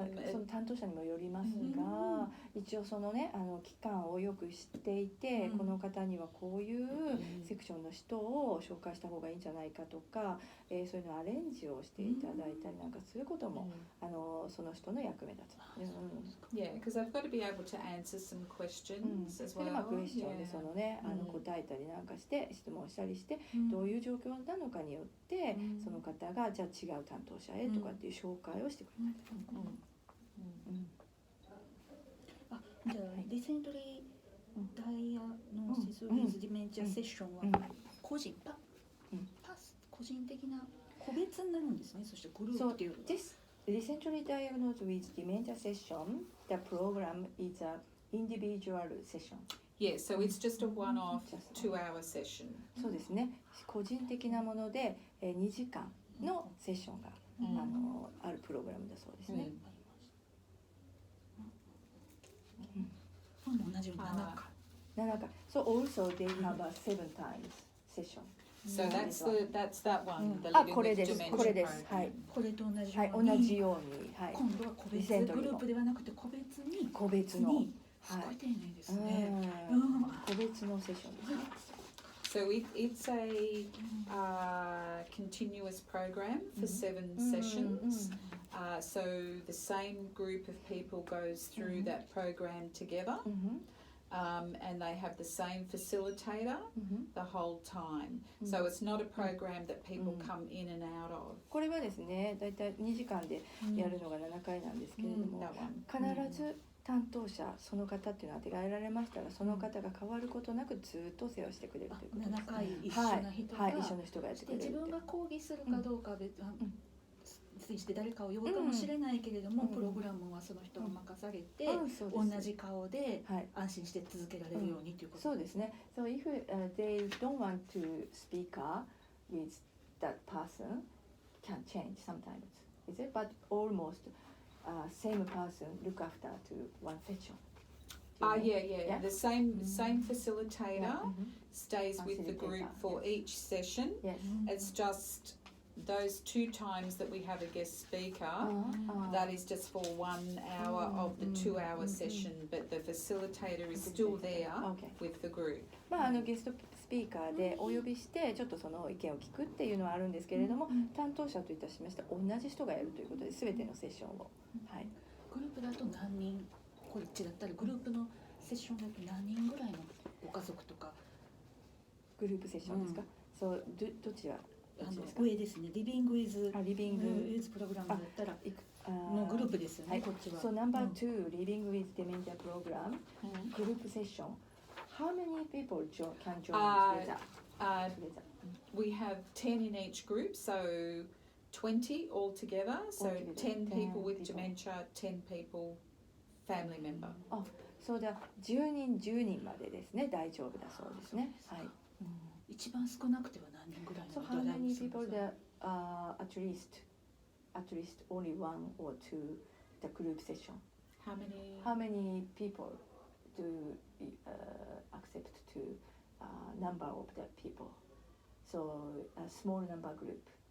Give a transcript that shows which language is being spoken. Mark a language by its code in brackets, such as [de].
[ja] その担当者にもよりますが、一応そのね、期間をよく知っていて、この方にはこういうセクションの人を紹介した方がいいんじゃないかとか、そういうのアレンジをしていただいたりなんかすることも、その人の役目だと。 [en] Yeah, because I've got to be able to answer some questions as well. [ja] クエスチョンでそのね、答えたりなんかして質問したりして、どういう状況なのかによって、その方がじゃあ違う担当者へとかっていう紹介をしてくれたり。じゃあリセントリーダイアノーシス・ウィズ・ディメンチャ・セッションは個人個人的な個別になるんですね。そしてグループっていうのは。 [en] This recently diagnosed with dementia session, the program is an individual session. Yeah, so it's just a one-off 2-hour session. [ja] そうですね。個人的なもので2時間のセッションがあるプログラムだそうですね。同じように7回。 [en] So also they have a 7 times session. So that's that one. The [ja] これ [en] Living [ja] で [en] with [ja] す。 [en] Dementia [ja] これです。はい。これと同じよはい、うに。同じように。はい。今度は個別グループではなくて個別に。個別の。すごい丁寧ですね。個別のセッションですね。 [en] So it's a continuous program for 7 sessions. So the same group of people goes through that program together, and they have the same facilitator the whole time. So it's not a program that people come in and out of. [ja] これはですね、だいたい2時間でやるのが7回なんですけれども、必ず担当者その方っていうのは当てがえられましたら、その方が変わることなくずっと世話してくれるということです。 7回一緒な人が、一緒の人がやってくれる。自分が講義するかどうかは別にして誰かを呼ぶかもしれないけれども、プログラムはその人が任されて、同じ顔で安心して続けられるようにということ。そうですね。 [en] So if they don't want to speaker with that person, can change sometimes, is it? But almost same person look after to one session. Yeah. The same facilitator stays with the group for each session. Yes. It's just those 2 times that we have a guest speaker, that is just for 1 hour of the 2-hour session, but the facilitator is still there with the group. [ja] ゲストスピーカーでお呼びしてちょっとその意見を聞くっていうのはあるんですけれども、担当者といたしまして同じ人がやるということで全てのセッションを、グループだと何人、こっちだったらグループのセッションだと何人ぐらいのご家族とか。グループセッションですか？そうどちら上ですね。リビングウィズプログラムだったらのグループですよね。こっちは。 [en] So number 2 Living with Dementia program group session. How many people can join together? We have 10 in each group, so 20 altogether. So 10 people with dementia, 10 people family member. So the [ja] 10人10人までですね。大丈夫だそうですね。はい。一番少なくては何人ぐらいの？ [en] So how many people that at least only 1 or 2 the group session? How many people do accept to number of the people? So a small number group.